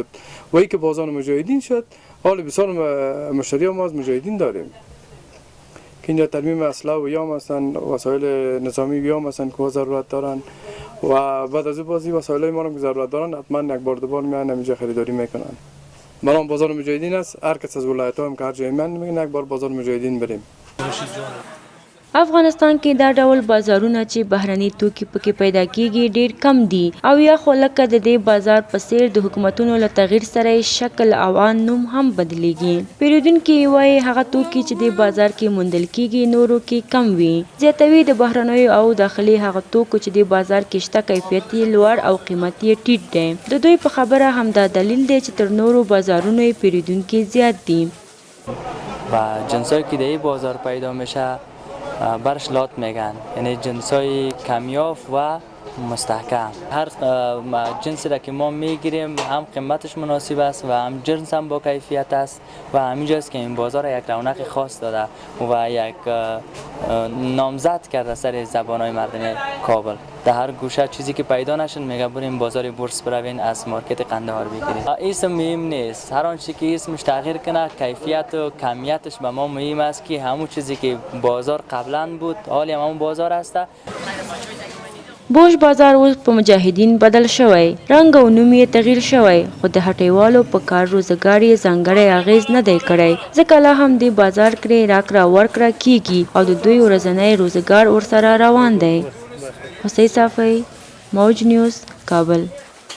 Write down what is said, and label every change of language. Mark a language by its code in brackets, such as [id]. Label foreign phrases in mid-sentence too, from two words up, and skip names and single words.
[fa] و ای که بازار مجاهدین شد، حال بسیار مشتری ما از مجاهدین داریم که اینجا ترمیم اسلحه و یام هستن، وسایل نظامی یام هستن که ضرورت دارن و بعد از بازی وسایل ما رو که ضرورت دارن حتما یک بار دو بار میان اینجا خریداری میکنن. برام بازار مجاهدین است، هر کس از ولایت ها هم که هر جای من میگن یک بار بازار مجاهدین بریم. [ps] افغانستان کې دا ډول بازارونه چې بهرني توکي پکې پیدا کیږي ډیر کم دي، او یا خو لکه د دې بازار په څیر د حکومتونو له تغییر سره شکل او ان نوم هم بدلیږي. پیرودونکي وایي هغه توکي چې د بازار کې موندل کیږي نورو کې کم وي. زیاتوي د بهرنیو او داخلي هغه توکو چې د بازار کې شته کیفیت یې لوړ او قیمت یې ټیټ دی. د دوی په خبره همدا دلیل دی چې تر نورو بازارونو یې پیرودونکي زیات دي. [fa] و جنسایی که در بازار پیدا میشه برش لات میگن، یعنی جنسای کمیاب و مستحکم. هر جنسی را که ما میگیریم هم قیمتش مناسب است و هم جنس هم با کیفیت است و همینجاست که این بازار یک رونق خاص داده و یک نامزد کرده سر زبانهای مردم کابل. در هر گوشه چیزی که پیدا نشد میگه بریم بازار بورس بروین از مارکت قندهار بگیریم. اسم مهم نیست، هر آنچه که اسمش تغییر کنه کیفیت و کمیتش به ما مهم است که همون چیزی که بازار قبلا بود حالی هم همون بازار است. [ps] بوش بازار اوس په مجاهدین بدل شوی، رنګ او نوم یې تغییر شوی، خو د هټیوالو په کار روزګار یې ځانګړی اغیز نه دی کړی، ځکه لا هم د بازار کې راکړه ورکړه کیږي او د دوی ورځنی روزګار ورسره روان دی. حسین صافی، موج نیوز، کابل.